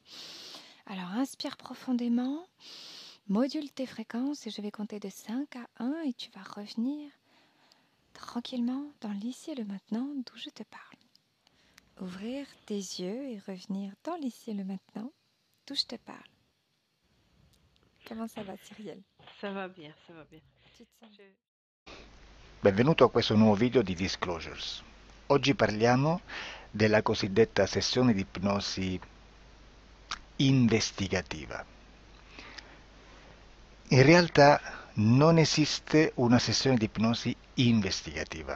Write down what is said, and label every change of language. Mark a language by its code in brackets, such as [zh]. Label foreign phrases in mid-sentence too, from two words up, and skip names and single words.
[fr] Alors inspire profondément, module tes fréquences et je vais compter de 5 à 1 et tu vas revenir tranquillement dans l'ici et le maintenant d'où je te parle. Ouvrir tes yeux et revenir dans l'ici et le maintenant d'où je te parle. Comment ça va, Cyrielle? Ça va bien, ça va bien. Tu te sens? [it] Benvenuto a questo nuovo video di Disclosures. Oggi parliamo della cosiddetta sessione di ipnosi investigativa. In realtà non esiste una sessione di ipnosi investigativa.